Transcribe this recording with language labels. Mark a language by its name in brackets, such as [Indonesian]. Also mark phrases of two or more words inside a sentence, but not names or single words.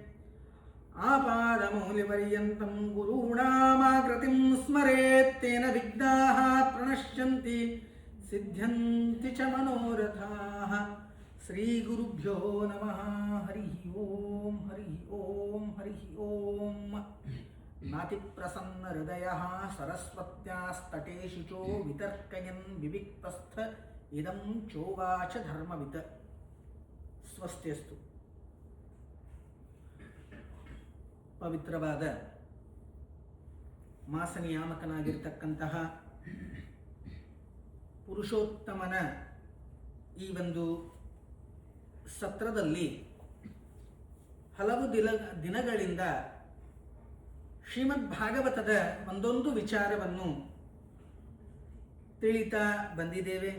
[Sanskrit] आपादमौलिपर्यन्तं गुरूणामाकृतिं स्मरेत् तेन विघ्नाः प्रणश्यन्ति सिद्ध्यन्ति च मनोरथाः श्रीगुरुभ्यो नमः हरिः ओं हरिः ओं हरिः ओं नातिप्रसन्नहृदयः सरस्वत्यास्तटे शुचो वितर्कयन् विविक्तस्थ इदं चोवाच धर्मवित् ಸ್ವಸ್ತಿಯಸ್ತು. [Kannada] ಪವಿತ್ರವಾದ ಮಾಸ ನಿಯಾಮಕನಾಗಿರ್ತಕ್ಕಂತಹ ಪುರುಷೋತ್ತಮನ ಈ ಒಂದು ಸತ್ರದಲ್ಲಿ ಹಲವು ದಿನಗಳಿಂದ ಶ್ರೀಮದ್ ಭಾಗವತದ ಒಂದೊಂದು ವಿಚಾರವನ್ನು ತಿಳಿತಾ ಬಂದಿದ್ದೇವೆ.